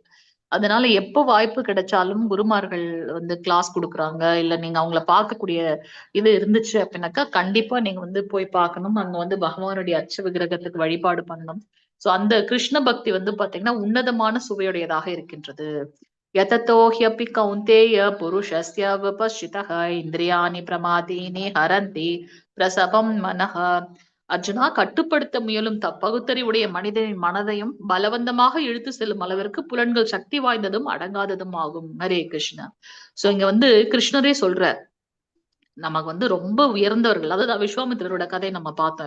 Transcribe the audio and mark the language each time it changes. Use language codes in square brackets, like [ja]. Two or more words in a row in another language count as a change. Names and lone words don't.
[ta] அதனால எப்ப வாய்ப்பு கிடைச்சாலும் குருமார்கள் வந்து கிளாஸ் கொடுக்குறாங்க, இல்ல நீங்க அவங்கள பார்க்கக்கூடிய இது இருந்துச்சு அப்படின்னாக்கா கண்டிப்பா நீங்க வந்து போய் பார்க்கணும். அங்க வந்து பகவானுடைய அச்ச விக்கிரகத்துக்கு வழிபாடு பண்ணணும். சோ அந்த கிருஷ்ண பக்தி வந்து பாத்தீங்கன்னா உன்னதமான சுவையுடையதாக இருக்கின்றது. [sa] यततो ह्यपि कौन्तेय पुरुषस्य विपश्चितः इन्द्रियाणि प्रमादीनि हरन्ति प्रसभं मनः. [ta] அர்ஜுனா, கட்டுப்படுத்த முயலும் பகுத்தறிவுடைய மனிதனின் மனதையும் பலவந்தமாக இழுத்து செல்லும் அளவிற்கு புலன்கள் சக்தி வாய்ந்ததும் அடங்காததும் ஆகும். ஹரே கிருஷ்ணா. சோ இங்க வந்து கிருஷ்ணரே சொல்ற, நமக்கு வந்து ரொம்ப உயர்ந்தவர்கள், அதாவது விஸ்வாமித்திரரோட கதை நம்ம பார்த்தோம்.